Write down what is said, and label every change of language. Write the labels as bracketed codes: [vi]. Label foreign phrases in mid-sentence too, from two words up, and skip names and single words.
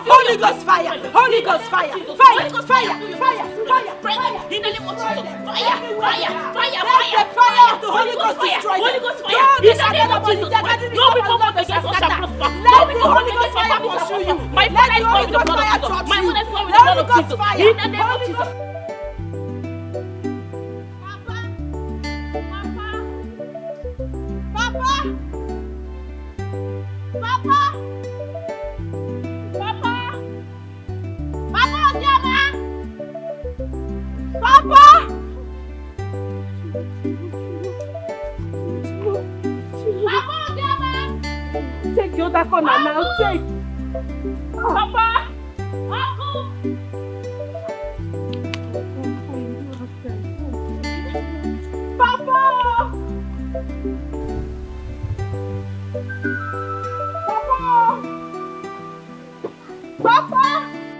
[en] Holy Ghost fire. Holy Ghost fire. Fire. Fire. Fire. Fire. In the name of Jesus. Fire. Fire. Fire. Fire. Fire of the Holy Ghost destroy them. Holy Ghost fire. In the name of Jesus Christ. No weapon formed against us shall prosper. Let the Holy Ghost fire pursue you. My father is going with the blood of Jesus. My mother is going with the blood of Jesus. In the name of Jesus. Papa! Papa! Papa! Papa Odiama! Papa! Papa Odiama! Take your other corner now, take! Papa! Uncle! Papa! Papa!